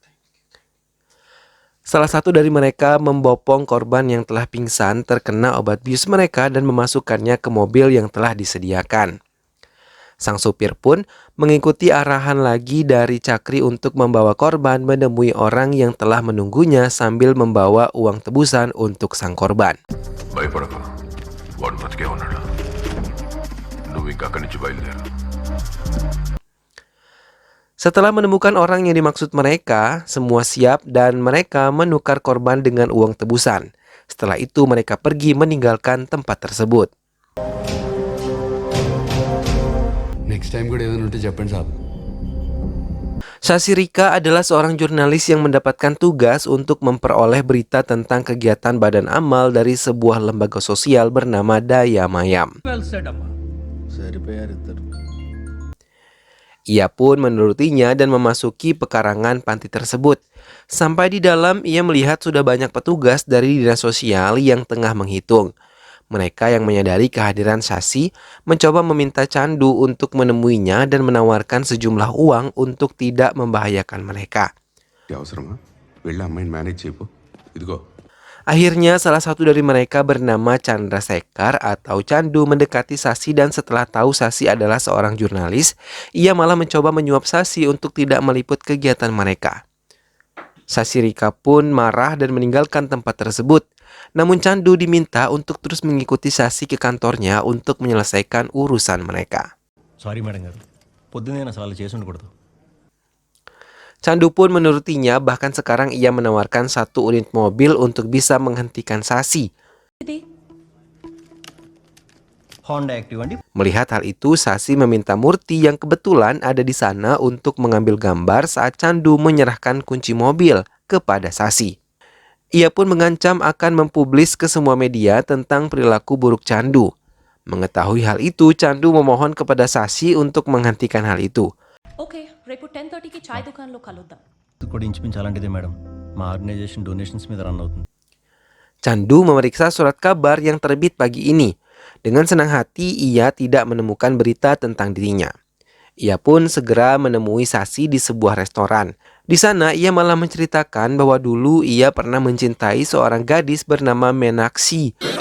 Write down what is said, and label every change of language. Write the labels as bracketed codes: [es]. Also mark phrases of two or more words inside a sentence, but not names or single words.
[id] Salah satu dari mereka membopong korban yang telah pingsan terkena obat bius mereka dan memasukkannya ke mobil yang telah disediakan. Sang supir pun mengikuti arahan lagi dari Cakri untuk membawa korban menemui orang yang telah menunggunya sambil membawa uang tebusan untuk sang korban. [te] భయపడక వాడు బతికే ఉన్నాడు నువ్వు ఇంకా అక్కడి నుంచి బయలుదేరు. [id] Setelah menemukan orang yang dimaksud mereka, semua siap dan mereka menukar korban dengan uang tebusan. Setelah itu mereka pergi meninggalkan tempat tersebut. [en] next time [te] కూడా ఏదైనా ఉంటే చెప్పండి సాబ్. [id] Sasirika adalah seorang jurnalis yang mendapatkan tugas untuk memperoleh berita tentang kegiatan badan amal dari sebuah lembaga sosial bernama Daya Mayam. Ia pun menurutinya dan memasuki pekarangan panti tersebut. Sampai di dalam, ia melihat sudah banyak petugas dari dinas sosial yang tengah menghitung. Mereka yang menyadari kehadiran Sasi mencoba meminta Candu untuk menemuinya dan menawarkan sejumlah uang untuk tidak membahayakan mereka. [te] అవసరమా వెళ్ళి అమ్మాయిని మేనేజ్ చేయపో ఇదిగో. [id] Akhirnya salah satu dari mereka bernama Chandra Sekar atau Candu mendekati Sasi, dan setelah tahu Sasi adalah seorang jurnalis, ia malah mencoba menyuap Sasi untuk tidak meliput kegiatan mereka. Sasirika pun marah dan meninggalkan tempat tersebut. Namun Candu diminta untuk terus mengikuti Sasi ke kantornya untuk menyelesaikan urusan mereka. [en] sorry madam [te] గారు, పొద్దున్నే నా సార్లు చేసి ఉండకూడదు. [id] Candu pun menurutinya, bahkan sekarang ia menawarkan 1 unit mobil untuk bisa menghentikan Sasi. [te] హోండా యాక్టివ్ అండి. [id] Melihat hal itu, Sasi meminta Murti yang kebetulan ada di sana untuk mengambil gambar saat Candu menyerahkan kunci mobil kepada Sasi. Ia pun mengancam akan mempublis ke semua media tentang perilaku buruk Candu. Mengetahui hal itu, Candu memohon kepada Sasi untuk menghentikan hal itu. [te] Okay, రేపు 10:30కి చాయ్ దుకాణంలో కలుద్దాం. ఇది కూడా ఇంచుమించు అలాంటిదే మేడం. మా [en] organization donations [te] మీద రన్ అవుతుంది. [id] Candu memeriksa surat kabar yang terbit pagi ini. Dengan senang hati, ia tidak menemukan berita tentang dirinya. Ia pun segera menemui Sasi di sebuah restoran. Di sana, ia malah menceritakan bahwa dulu ia pernah mencintai seorang gadis bernama Menaksi.